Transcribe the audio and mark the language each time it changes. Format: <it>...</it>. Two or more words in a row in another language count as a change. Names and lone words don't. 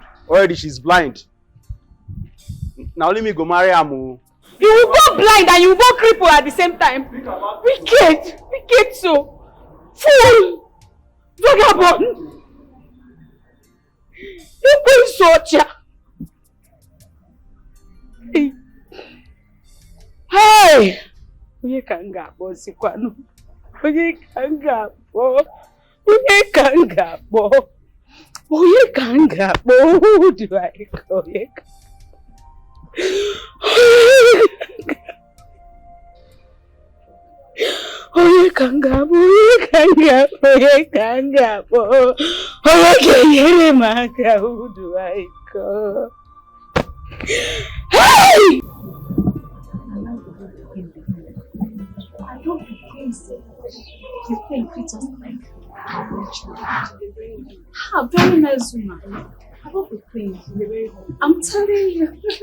<en>Already she's blind. Now let me go marry her, oh. You will go blind and you will go crippled at the same time. Wicked so. Fool! Vagabond! You go soldier! Hey!</en> <ig>Onye ka m ga-akpọ sikwanụ? Onye ka m ga-akpọ?</ig> <en>Who do I call?</en> <ig>Onye ka m ga-akpọ? Onye ga-enyere m aka?</ig> <en>Who do I call? Hey! I don't be crazy. You think it's just like very nice woman. I don't be crazy. I'm telling you.</en>